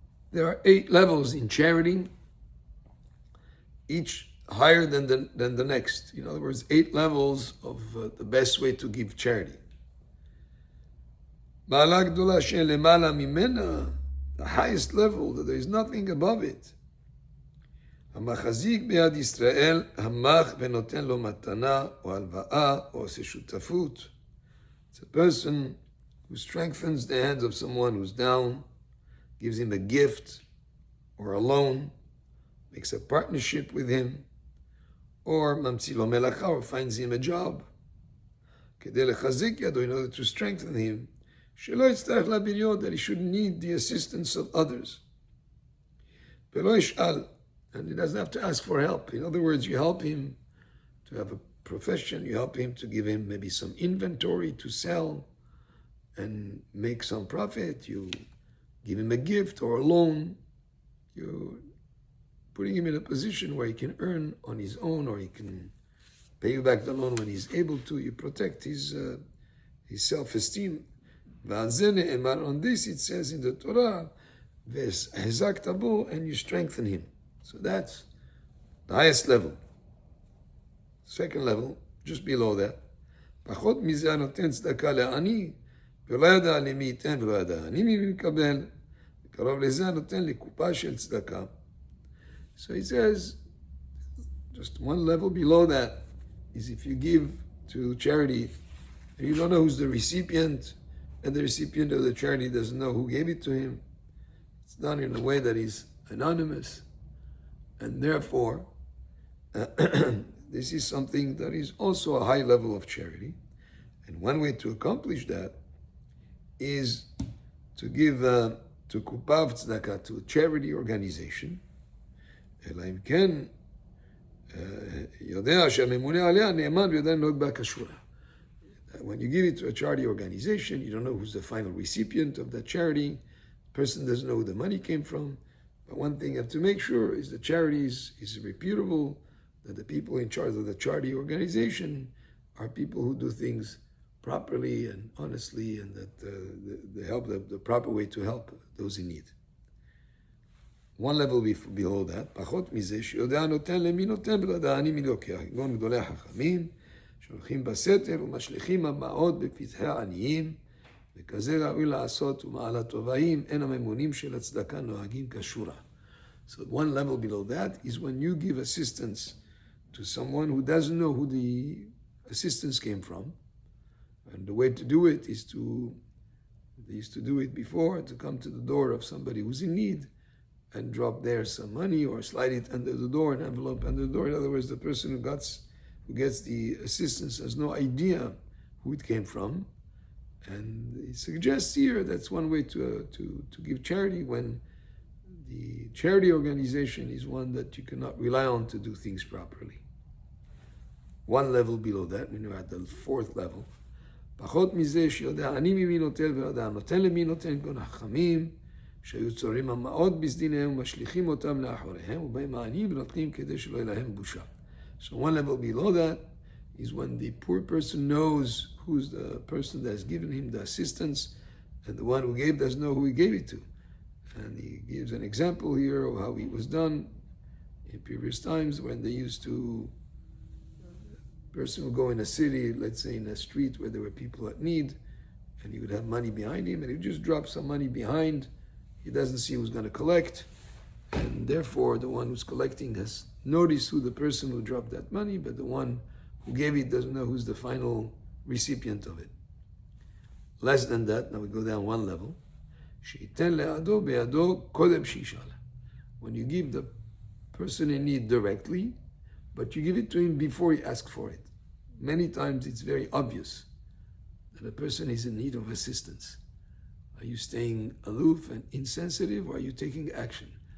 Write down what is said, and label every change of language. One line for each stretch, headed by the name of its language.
English: There are 8 levels in charity, each higher than the next. In other words, 8 levels of the best way to give charity.
Hebrew: Ma'ala gdola she'en lema'ala mimena,
English: the highest level, that there is nothing above it.
Hebrew: המחזיק ביד ישראל, המח ונותן לו מתנה או הלוואה או עושה שותפות.
English: It's a person who strengthens the hands of someone who's down, gives him a gift or a loan, makes a partnership with him, or
Hebrew: ממציא לו מלאכה,
English: or finds him a job.
Hebrew: כדי לחזק ידו,
English: in order to strengthen him,
Hebrew: שלא יצטרך להביא יד,
English: that he shouldn't need the assistance of others.
Hebrew: ולא ישאל,
English: and he doesn't have to ask for help. In other words, you help him to have a profession, you help him to give him maybe some inventory to sell and make some profit, you give him a gift or a loan, you're putting him in a position where he can earn on his own, or he can pay you back the loan when he's able to. You protect his self-esteem. And on this it says in the Torah, and you strengthen him. So that's the highest level. Second level, just below that.
Hebrew: פחות מזה הנותן צדקה לעני, ולא ידע למי ייתן ולא ידע אני מי מקבל, וקרוב לזה הנותן לקופה של צדקה.
English: So he says, just one level below that is if you give to charity, and you don't know who's the recipient, and the recipient of the charity doesn't know who gave it to him. It's done in a way that is anonymous. And therefore, this is something that is also a high level of charity. And one way to accomplish that is to give to kupav tzedakah, to a charity organization.
Hebrew: אלא אם כן, יודע שהממונה עליה נאמן ויודע לנהוג בה כשורה.
English: When you give it to a charity organization, you don't know who's the final recipient of that charity. The person doesn't know who the money came from. But one thing you have to make sure is the charity is reputable, that the people in charge of the charity organization are people who do things properly and honestly, and that they help the proper way to help those in need. One level below that,
Hebrew: פחות מזה, שיודע נותן למי נותן ולא יודע אני מי לוקח. כגון גדולי החכמים, שהולכים בסתר ומשליכים המעות בפתחי העניים, וכזה ראוי לעשות ומעלה טובעים, אין הממונים של הצדקה נוהגים כשורה.
English: So one level below that is when you give assistance to someone who doesn't know who the assistance came from. And the way to do it is they used to do it before, to come to the door of somebody who's in need and drop there some money or slide it under the door, an envelope under the door. In other words, the person who gets the assistance has no idea who it came from. And it suggests here that's one way to give charity, when the charity organization is one that you cannot rely on to do things properly. One level below that, when you're at the 4th level,
Hebrew: פחות מזה שיודע אני ממי נוטל ויודע נותן למי נותן, כגון החכמים שהיו צורים המעות בסדיניהם ומשליכים אותם לאחוריהם ובאים העניים ונותנים כדי שלא יהיה להם בושה.
English: So one level below that is when the poor person knows who's the person that's given him the assistance, and the one who gave doesn't know who he gave it to. And he gives an example here of how it was done in previous times, when they used to, a person would go in a city, let's say in a street where there were people at need, and he would have money behind him, and he would just drop some money behind. He doesn't see who's going to collect, and therefore the one who's collecting has noticed who the person who dropped that money, but the one who gave it doesn't know who's the final recipient of it. Less than that, now we go down one level.
Hebrew: שייתן לידו בידו קודם שישאל.
English: When you give the person in need directly, but you give it to him before he asks for it. Many times it's very obvious that a person is in need of assistance. Are you staying aloof and insensitive, or are you taking action?